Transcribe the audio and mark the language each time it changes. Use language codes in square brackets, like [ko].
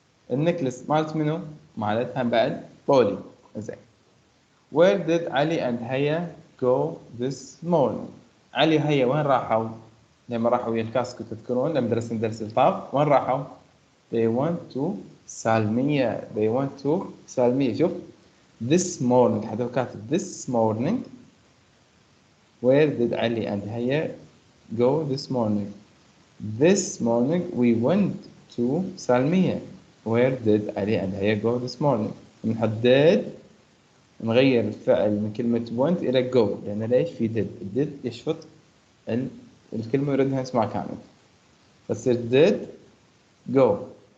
[ar] النكلس مالت منو؟ مالتها بعد بولي. زين. [en] Where did [ar] علي and هيا [en] go this morning؟ [ar] علي وهيا وين راحوا؟ لما راحوا ويا الكاسكو تذكرون لما درسنا درس الطاف وين راحوا؟ [en] They went to [ar] سالمية. [en] شوف this morning [ar] حتى كاتب [en] this morning. Where did Ali and Haya go this morning? This morning we went to Salmiya. Where did Ali and Haya go this morning? [ar] نحدد نغير الفعل من كلمة went إلى go لأن ليش في did يشفط الكلمة يردها اسمها كامل. فتصير [en] did go.